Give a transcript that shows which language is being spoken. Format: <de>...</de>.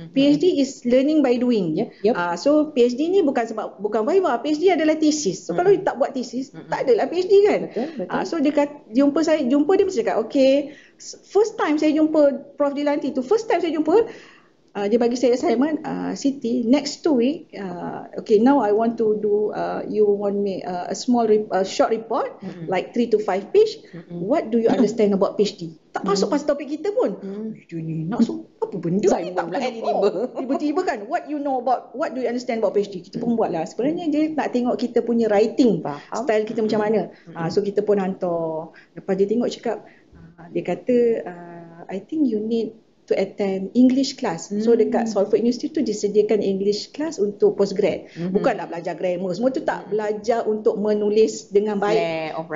<en>PhD is learning by doing.</en> <ms>So PhD ni bukan viva, PhD adalah thesis. So kalau you tak buat thesis, tak adalah PhD kan. So dia kata, jumpa dia mesti cakap, okay,</ms> <en>first time</en> <ms>saya jumpa Prof Dilanti tu, first time saya jumpa, dia bagi saya assignment,</ms> <en>Siti, next 2 week, okay, now I want to do, you want me a short report, like 3 to 5 page. What do you understand about PhD?</en> <ms>Tak masuk pas topik kita pun. Dia ni nak apa benda ni, tak tiba-tiba kan,</ms> <en>what do you understand about PhD?</en> <ms>Kita pun buat lah. Sebenarnya dia nak tengok kita punya writing style kita macam mana. So kita pun hantar. Lepas dia tengok cakap, dia kata,</ms> <en>I think you need to attend English class.</en> <ms>So dekat Salford University tu disediakan English class untuk postgrad. Bukan nak belajar grammar, semua tu tak, belajar untuk menulis dengan baik.</ms>